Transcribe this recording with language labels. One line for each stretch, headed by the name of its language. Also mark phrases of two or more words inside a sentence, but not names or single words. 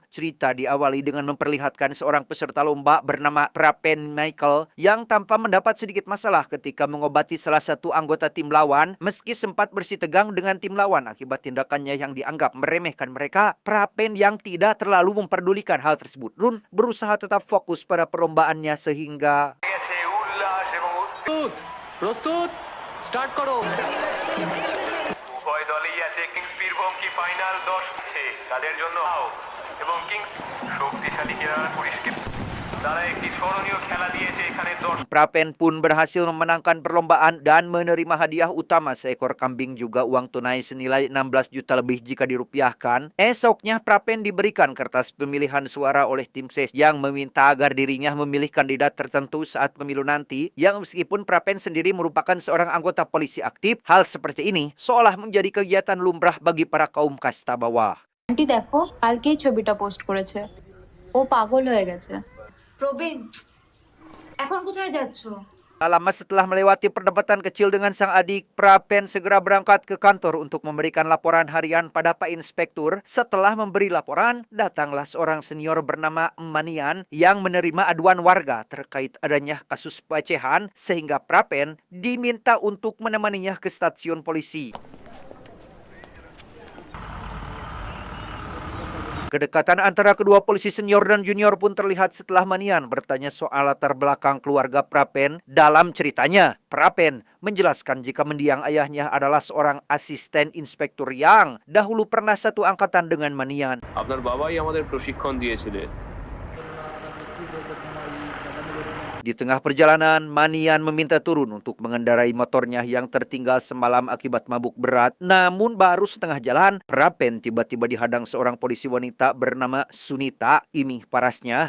Indonesian: cerita diawali dengan memperlihatkan seorang peserta lomba bernama Prapen Michael yang tanpa mendapat sedikit masalah ketika mengobati salah satu anggota tim lawan meski sempat bersitegang dengan tim lawan akibat tindakannya yang dianggap meremehkan mereka. Prapen yang tidak terlalu memperdulikan hal tersebut pun berusaha tetap fokus pada perlombaannya sehingga
Bangla: প্রস্তুত স্টার্ট করো উভয় দলেই আছে কিংস বীরভূম কি ফাইনাল 10 তাদের জন্য এবং কিংস শক্তিশালী কেরালার পুলিশকে তারা একটি স্মরণীয় খেলা দিয়েছে এখানে
Indonesian: Prapen pun berhasil memenangkan perlombaan dan menerima hadiah utama seekor kambing juga uang tunai senilai 16 juta lebih jika dirupiahkan. Esoknya Prapen diberikan kertas pemilihan suara oleh tim ses yang meminta agar dirinya memilih kandidat tertentu saat pemilu nanti, yang meskipun Prapen sendiri merupakan seorang anggota polisi aktif, hal seperti ini seolah menjadi kegiatan lumrah bagi para kaum kasta bawah.
Bangla: আন্টি দেখো কালকেই ছবিটা পোস্ট করেছে, ও পাগল হয়ে গেছে। প্রবীণ এখন কোথায় যাচ্ছো?
Indonesian: Tak lama setelah melewati perdebatan kecil dengan sang adik, Prapen segera berangkat ke kantor untuk memberikan laporan harian pada Pak Inspektur. Setelah memberi laporan, datanglah seorang senior bernama Manian yang menerima aduan warga terkait adanya kasus pelecehan sehingga Prapen diminta untuk menemaninya ke stasiun polisi. Kedekatan antara kedua polisi senior dan junior pun terlihat setelah Manian bertanya soal latar belakang keluarga Prapen. Dalam ceritanya, Prapen menjelaskan jika mendiang ayahnya adalah seorang asisten inspektur yang dahulu pernah satu angkatan dengan Manian.
Bangla: আপনার বাবাই আমাদের প্রশিক্ষণ দিয়েছিলেন
Indonesian: Di tengah perjalanan, Manian meminta turun untuk mengendarai motornya yang tertinggal semalam akibat mabuk berat. Namun baru setengah jalan, Prapen tiba-tiba dihadang seorang polisi wanita bernama Sunita, imih parasnya.